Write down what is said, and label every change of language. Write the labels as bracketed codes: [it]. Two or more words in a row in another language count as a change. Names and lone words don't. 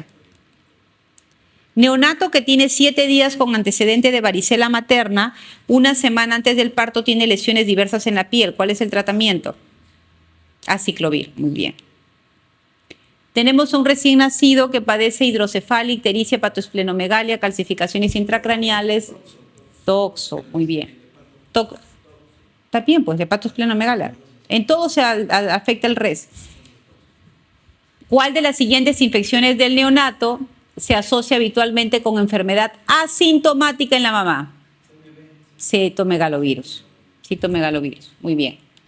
[es] Neonato que tiene 7 días con antecedente de varicela materna, una semana antes del parto tiene lesiones diversas en la piel. ¿Cuál es el tratamiento? Aciclovir. Muy bien. Tenemos un recién nacido que padece hidrocefalia, ictericia, hepatoesplenomegalia, calcificaciones intracraneales. Toxo. Muy bien. Está bien, pues, hepatoesplenomegalia. En todo se afecta el res. ¿Cuál de las siguientes infecciones del neonato se asocia habitualmente con enfermedad asintomática en la mamá? Citomegalovirus. Citomegalovirus. Muy bien.